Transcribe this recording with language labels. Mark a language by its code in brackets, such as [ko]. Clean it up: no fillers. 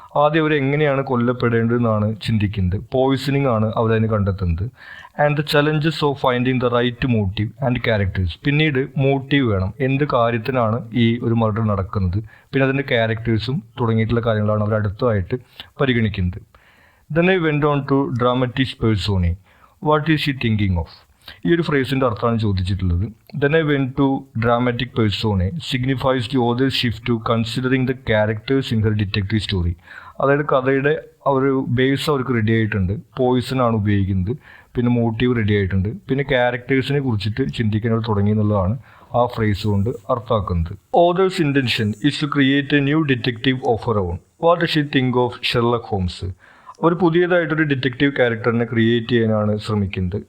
[ml] ആദ്യം അവർ എങ്ങനെയാണ് കൊല്ലപ്പെടേണ്ടതെന്നാണ് ചിന്തിക്കുന്നത്, പോയിസണിങ് ആണ് അവരതിന് കണ്ടെത്തുന്നത്. [en] And the challenges of finding the right motive and characters. [ml] പിന്നീട് മോട്ടീവ് വേണം, എന്ത് കാര്യത്തിനാണ് ഈ ഒരു മർഡർ നടക്കുന്നത്, പിന്നെ അതിൻ്റെ ക്യാരക്ടേഴ്സും തുടങ്ങിയിട്ടുള്ള കാര്യങ്ങളാണ് അവർ അടുത്തതായിട്ട് പരിഗണിക്കുന്നത്. [en] Then I went on to dramatis personae. What is she thinking of? [ml] ഈ ഒരു ഫ്രേസിൻ്റെ അർത്ഥമാണ് ചോദിച്ചിട്ടുള്ളത്. [en] Then I went to dramatic personae signifies the author's shift to considering the characters in her detective story. [ml] അതായത് കഥയുടെ ഒരു ബേസ് അവർക്ക് ready ആയിട്ടുണ്ട്, Poisson ആണ് ഉപയോഗിക്കുന്നത്, പിന്നെ മോട്ടീവ് റെഡി ആയിട്ടുണ്ട്, പിന്നെ ക്യാരക്ടേഴ്സിനെ കുറിച്ചിട്ട് ചിന്തിക്കാൻ തുടങ്ങി എന്നുള്ളതാണ് ആ ഫ്രേസ് കൊണ്ട് അർത്ഥമാക്കുന്നത്. [en] Author's intention is to create a new detective of her own. What does she think of Sherlock Holmes? [ml] ഒരു പുതിയതായിട്ടൊരു ഡിറ്റക്റ്റീവ് ക്യാരക്ടറിനെ ക്രിയേറ്റ് ചെയ്യാനാണ് ശ്രമിക്കുന്നത്.